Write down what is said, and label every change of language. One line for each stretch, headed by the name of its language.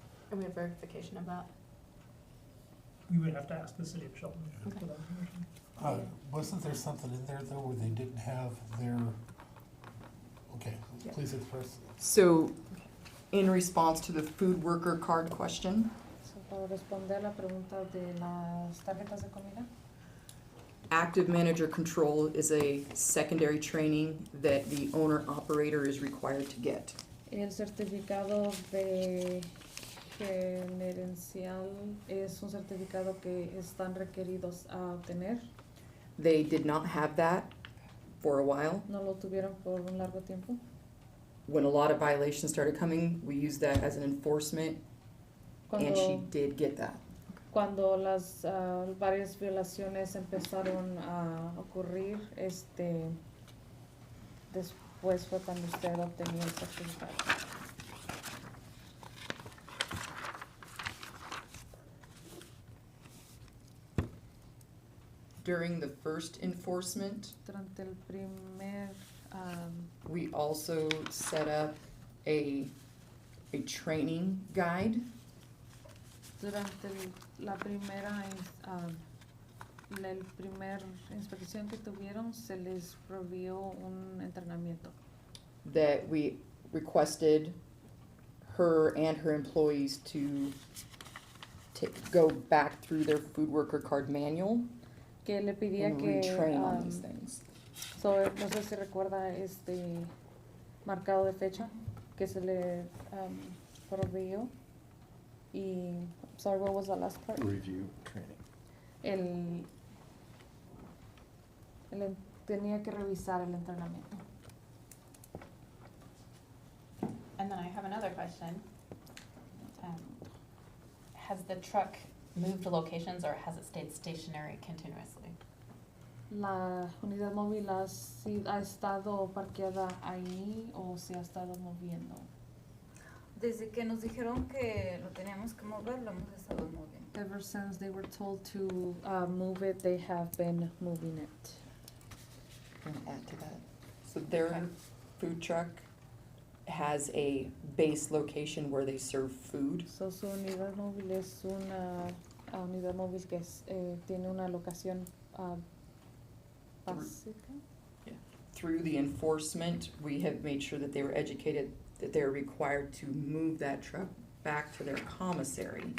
English: And we have verification of that? You would have to ask the city of Shelton for that information. Wasn't there something in there though where they didn't have their, okay, Yeah. please express. So, in response to the food worker card question,
Spanish: So, para responder la pregunta de las tarjetas de comida,
English: active manager control is a secondary training that the owner operator is required to get.
Spanish: el certificado de gerencial es un certificado que están requeridos a obtener.
English: They did not have that for a while.
Spanish: No lo tuvieron por un largo tiempo.
English: When a lot of violations started coming, we used that as an enforcement, and she
Spanish: Cuando,
English: did get that.
Spanish: cuando las varias violaciones empezaron a ocurrir, después fue cuando usted obtenía el certificado.
English: During the first enforcement,
Spanish: Durante el primer,
English: we also set up a training guide
Spanish: durante la primera inspección que tuvieron, se les provió un entrenamiento
English: that we requested her and her employees to go back through their food worker card manual
Spanish: que le pedía
English: and
Spanish: que
English: retrain on these things.
Spanish: no sé si recuerda marcado de fecha que se le proveyó y
English: sorry, what was the last part? Review training.
Spanish: Tenía que revisar el entrenamiento.
English: And then I have another question. Has the truck moved locations or has it stayed stationary continuously?
Spanish: La unidad móvil ha estado parqueada ahí o se ha estado moviendo. Desde que nos dijeron que lo teníamos que mover, lo hemos estado moviendo.
English: Ever since they were told to move it, they have been moving it. I'm gonna add to that. So their food truck has a base location where they serve food.
Spanish: So, su unidad móvil es una unidad móvil que tiene una locación básica.
English: Through the enforcement, we have made sure that they were educated that they're required to move that truck back to their commissary